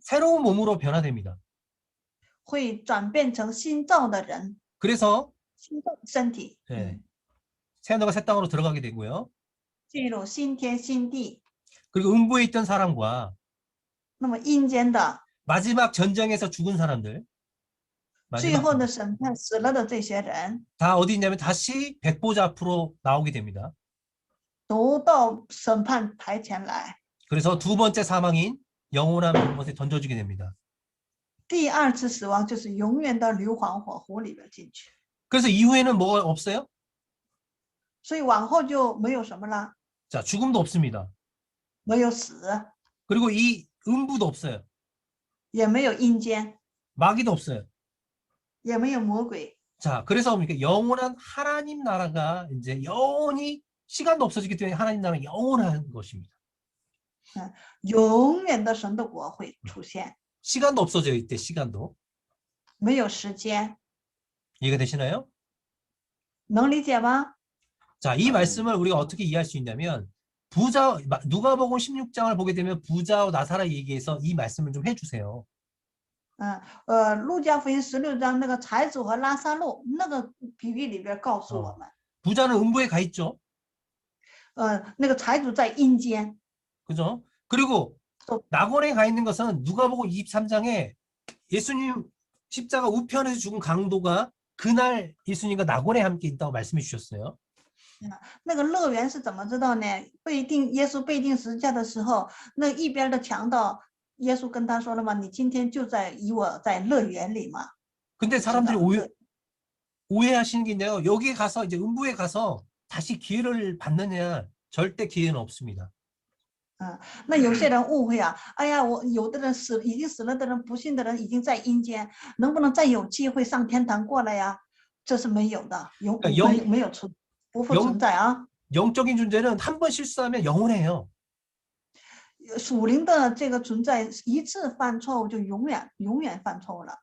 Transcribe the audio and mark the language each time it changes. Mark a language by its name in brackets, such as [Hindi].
[Korean] 새로운 몸으로 변화됩니다. [Chinese] 会转变成新造的人， [Korean] 그래서 [Chinese] 新造的身体， [Korean] 예, 새하늘과 새 땅으로 들어가게 되고요. [Chinese] 进入新天新地。 [Korean] 그리고 음부에 있던 사람과 [Chinese] 那么阴间的 [Korean] 마지막 전쟁에서 죽은 사람들 [Chinese] 最 [Korean] 마지막 [Chinese] 后的审判死了的这些人， [Korean] 다 어디 있냐면 다시 백보자 앞으로 나오게 됩니다. [Chinese] 都到审判台前来。 [Korean] 그래서 두 번째 사망인 영원한 것에 던져주게 됩니다. [Chinese] 第二次死亡就是永远的硫磺火湖里边进去， [Korean] 그래서 이후에는 뭐가 없어요? [Chinese] 所以往后就没有什么了， [Korean] 자, 죽음도 없습니다. [Chinese] 没有死， [Korean] 그리고 이 음부도 없어요. [Chinese] 也没有阴间， [Korean] 마귀도 없어요. [Chinese] 也没有魔鬼。 [Korean] 자, 그래서 뭡니까? 영원한 하나님 나라가 이제 영원히 시간도 없어지기 때문에 하나님 나라가 영원한 것입니다. [Chinese] 永远的神的国会出现， [Korean] 시간도 없어져요. 이때 시간도. [Chinese] 没有时间， [Korean] 이해가 되시나요? [Chinese] 能理解吗？ [Korean] 자, 이 말씀을 우리가 어떻게 이해할 수 있냐면 누가복음 16장을 보게 되면 부자와 나사라 얘기해서 이 말씀을 좀 해주세요. [Chinese] 路加福音16章那个财主和拉撒路那个比喻里边告诉我们， [Korean] 부자는 음부에 가 있죠. [Chinese] 那个财主在阴间， [Korean] 그죠? 그리고 또- 낙원에 가 있는 것은 누가복음 23장에 예수님 십자가 우편에서 죽은 강도가 그날 예수님과 낙원에 함께 있다고 말씀해 주셨어요. [Chinese] 那个乐园是怎么知道呢？耶稣被钉十字架的时候，那一边的强盗，耶稣跟他说了嘛：“你今天就与我在乐园里嘛。” [Korean] 근데 사람들이 그렇죠. 오해하시는 게 있네요. 여기 가서 이제 음부에 가서 다시 기회를 받느냐? 절대 기회는 없습니다. [Chinese] 那有些人误会啊，哎呀，我有的人已经死了的人，不信的人已经在阴间，能不能再有机会上天堂过来呀？这是没有的，没有不复存在啊。 [Korean] 영적인 존재는 한 번 실수하면 영원해요. [Chinese] 属灵的这个存在，一次犯错误就永远犯错误了。